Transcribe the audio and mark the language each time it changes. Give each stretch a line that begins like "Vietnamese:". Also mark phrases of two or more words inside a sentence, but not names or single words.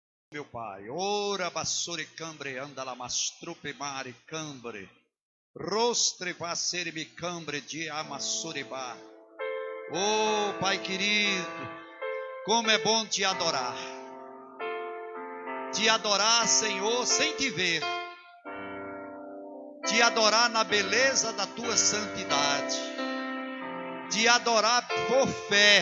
Portuguese: Meu Pai, ora bassore cambre andala mastrupe mare cambre, rostre vassere mi cambre de amassureba. Oh Pai querido, como é bom te adorar, Senhor, sem te ver, te adorar na beleza da tua santidade, te adorar por fé.